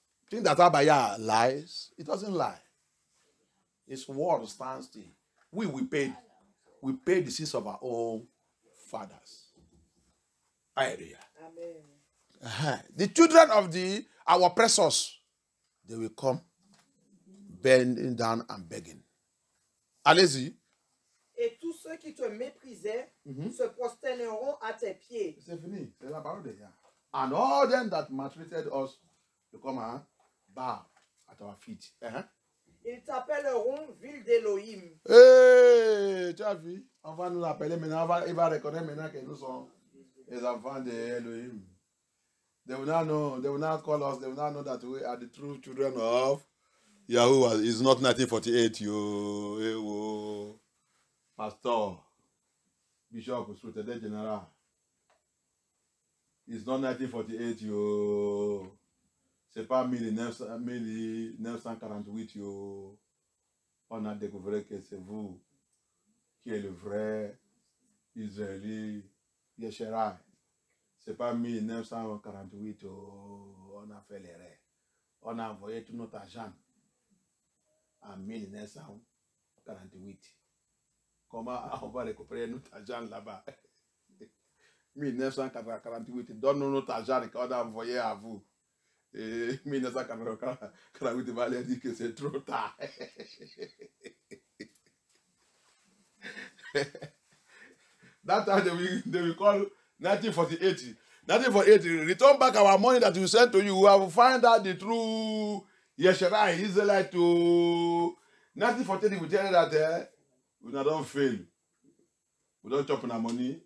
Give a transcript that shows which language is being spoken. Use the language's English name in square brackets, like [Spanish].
[English] Think that Abaya lies? It doesn't lie. His word stands still. We pay the sins of our own fathers. Hallelujah. Amen. The children of our oppressors, they will come bending down and begging. [French] Allez-y. Et tous ceux qui te méprisaient se prosterneront à tes pieds. C'est fini. C'est la parole de Dieu. [English] And all them that maltreated us to come and bow at our feet. [French] Ils t'appelleront ville d'Élohim. Hey, tu as vu? On va nous appeler maintenant. Il va reconnaître maintenant que nous sommes les enfants d'Elohim. [English] They will not know. They will not call us. They will not know that we are the true children of Yahuwah. It's not 1948, yo. Pastor, Bishop, Secretary General. It's not 1948, yo. [French] C'est pas 1948, yo. On a découvert que c'est vous qui êtes le vrai Israélite Yesharai. C'est pas 1948, on a fait l'erreur. On a envoyé tout notre argent en 1948. Comment on va récupérer notre argent là-bas? 1948, donne-nous notre argent qu'on a envoyé à vous. Et 1948, va leur dire que c'est trop tard. [English] That time they will call 1948. 1948, return back our money that we sent to you. We have find out the true Yesharai Israelite to 1948. We tell you that we don't fail. We don't chop on our money.